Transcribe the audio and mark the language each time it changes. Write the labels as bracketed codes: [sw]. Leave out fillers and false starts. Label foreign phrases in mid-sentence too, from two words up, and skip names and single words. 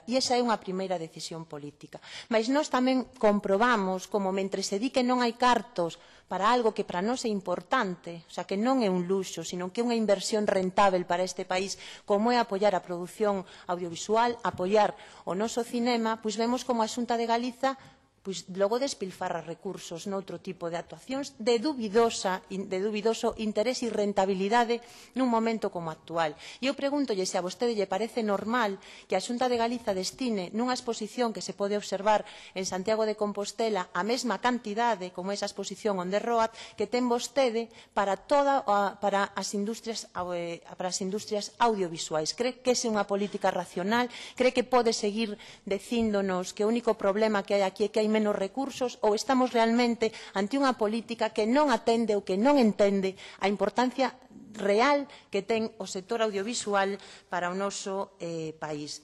[gl] E esa é unha primeira decisión política. Mas nós tamén comprobamos como, mentre se di que non hai cartos para algo que para nós é importante, o sea, que non é un luxo, sino que é unha inversión rentável para este país, como é apoiar a produción audiovisual, apoiar o noso cinema, pois vemos como a Xunta de Galiza logo despilfarra recursos noutro tipo de actuacións de dubidoso interés e rentabilidade nun momento como actual. E eu pregúntolle se a vostede lle parece normal que a Xunta de Galiza destine nunha exposición que se pode observar en Santiago de Compostela a mesma cantidade como esa exposición [en] on the road [gl] que ten vostede para as industrias audiovisuais. Cree que esa é unha política racional? Cree que pode seguir dicíndonos que o único problema que hai aquí é que hai menos recursos, ou estamos realmente ante unha política que non atende ou que non entende a importancia real que ten o sector audiovisual para o noso país?